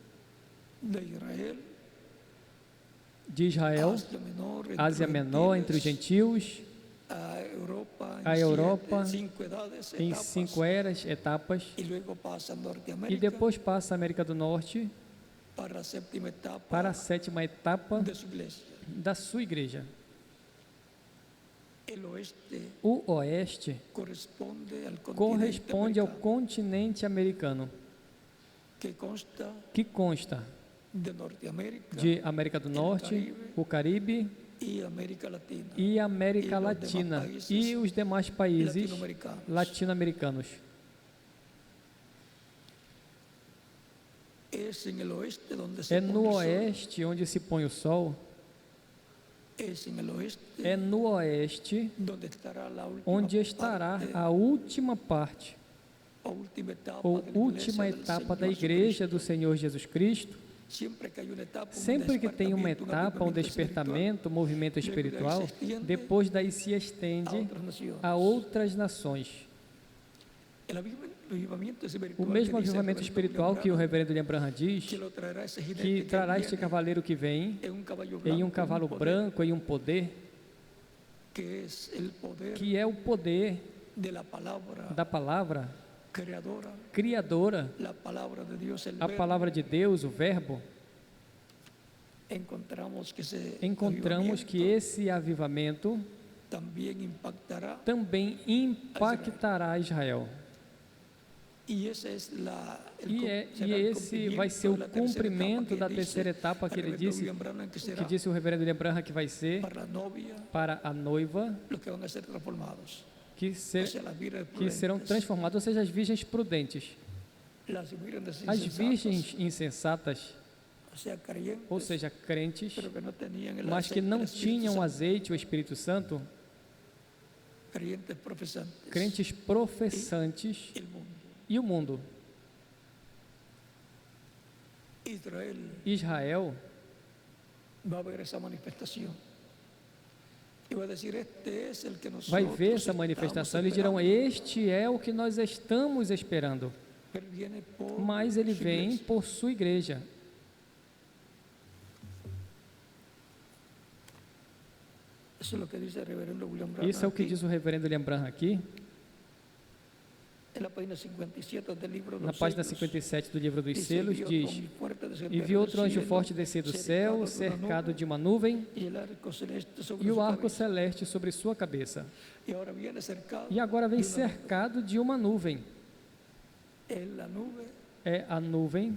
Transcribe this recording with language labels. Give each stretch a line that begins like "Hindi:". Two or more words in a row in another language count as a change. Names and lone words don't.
Portuguese: de Israel, Ásia Menor, entre os gentios, a Europa, em 5 etapas, e depois passa a América do Norte, para a 7ª etapa da sua igreja.
Spanish: El oeste
Portuguese: O oeste corresponde ao continente americano, que que consta
Spanish: de Norteamérica
Portuguese: de América do Norte, o Caribe
Spanish: y América Latina
Portuguese: e América
Spanish: los Latina demás países
Portuguese: e os demais países
Spanish: latino-americanos.
Portuguese: latino-americanos.
Spanish: Es en el oeste donde se
Portuguese: É
Spanish: pone
Portuguese: no
Spanish: el sol.
Portuguese: oeste onde se põe o sol,
Spanish: Es en el oeste
Portuguese: é no oeste
Spanish: donde estará la última
Portuguese: onde estará
Spanish: parte,
Portuguese: a última parte a última etapa ou
Spanish: de la última iglesia del
Portuguese: etapa da
Spanish: Señor
Portuguese: igreja
Spanish: Jesucristo.
Portuguese: do Senhor Jesus Cristo.
Spanish: Siempre que hay una etapa, un
Portuguese: Sempre que tem uma
Spanish: despertamiento,
Portuguese: etapa, um
Spanish: avivamiento
Portuguese: despertamento, um movimento espiritual, depois daí se
Spanish: espiritual a
Portuguese: estende
Spanish: otras naciones.
Portuguese: a outras nações.
Spanish: El avivamiento
Portuguese: O
Spanish: espiritual
Portuguese: mesmo
Spanish: que dice
Portuguese: avivamento
Spanish: el
Portuguese: espiritual que o reverendo William Branham diz,
Spanish: que lo traerá ese jinete
Portuguese: que trará este
Spanish: viene
Portuguese: cavaleiro que vem
Spanish: en un caballo
Portuguese: em um
Spanish: blanco,
Portuguese: cavalo
Spanish: poder,
Portuguese: branco, em um poder,
Spanish: que es el poder
Portuguese: que é o poder
Spanish: de la palabra
Portuguese: da palavra
Spanish: creadora,
Portuguese: criadora,
Spanish: la palabra de Dios, el
Portuguese: a
Spanish: verbo.
Portuguese: palavra de Deus, o verbo.
Spanish: Encontramos
Portuguese: Encontramos que
Spanish: avivamiento
Portuguese: esse avivamento
Spanish: también impactará
Portuguese: também impactará Israel.
Spanish: y ese es
Portuguese: E esse vai ser o cumprimento da terceira etapa que ele disse, que disse o reverendo William Branham, que vai ser
Spanish: para la novia
Portuguese: para a noiva,
Spanish: los que van a ser transformados,
Portuguese: que,
Spanish: o sea, las virgens
Portuguese: que serão
Spanish: prudentes,
Portuguese: transformadas, ou seja, as virgens prudentes.
Spanish: las virgens
Portuguese: As
Spanish: insensatas,
Portuguese: virgens insensatas,
Spanish: o sea, creyentes,
Portuguese: ou seja, crentes,
Spanish: pero que no tenían el
Portuguese: mas que
Spanish: aceite
Portuguese: não
Spanish: del Espíritu
Portuguese: tinham
Spanish: Santo,
Portuguese: azeite, o Espírito Santo,
Spanish: creyentes profesantes,
Portuguese: crentes professantes
Spanish: el mundo.
Portuguese: e o mundo. Israel
Spanish: va a ver esa manifestación y va a decir, este es el que nosotros
Portuguese: vai ver essa
Spanish: estamos
Portuguese: manifestação. Eles dirão:
Spanish: esperando.
Portuguese: este é o que nós estamos esperando.
Spanish: Él viene por
Portuguese: Mas ele
Spanish: su
Portuguese: vem
Spanish: iglesia.
Portuguese: por sua igreja.
Spanish: Eso es lo que dice el reverendo William Branham
Portuguese: Isso é o que
Spanish: aquí,
Portuguese: diz o reverendo William Branham aqui,
Spanish: en la página 57 del libro de
Portuguese: na
Spanish: los
Portuguese: página
Spanish: sellos.
Portuguese: 57 do livro dos
Spanish: Dice,
Portuguese: selos,
Spanish: "Vi
Portuguese: diz: outro anjo forte descender e vi do outro anjo
Spanish: cielo,
Portuguese: forte descer do céu, cercado de uma nuvem,
Spanish: e el arco celeste sobre
Portuguese: e o
Spanish: su
Portuguese: arco
Spanish: cabeza.
Portuguese: celeste sobre sua cabeça.
Spanish: Y ahora viene cercado
Portuguese: E agora vem
Spanish: de una nube.
Portuguese: cercado de uma nuvem.
Spanish: Es la nube
Portuguese: É a nuvem